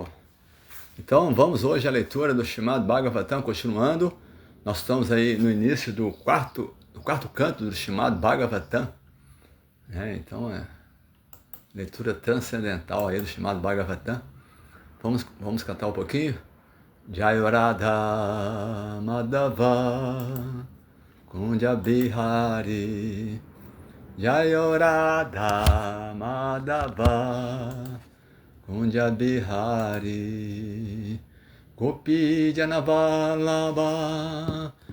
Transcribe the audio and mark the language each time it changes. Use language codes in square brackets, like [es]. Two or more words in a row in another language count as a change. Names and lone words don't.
[pt] Então, vamos hoje à leitura do Srimad Bhagavatam, continuando. Nós estamos aí no início do quarto canto do Srimad Bhagavatam. Então, leitura transcendental aí do Srimad Bhagavatam. Vamos cantar um pouquinho? [sa] जय राधा माधव कुञ्ज बिहारी जय राधा माधव कुञ्ज बिहारी गोपी जनवल्लभ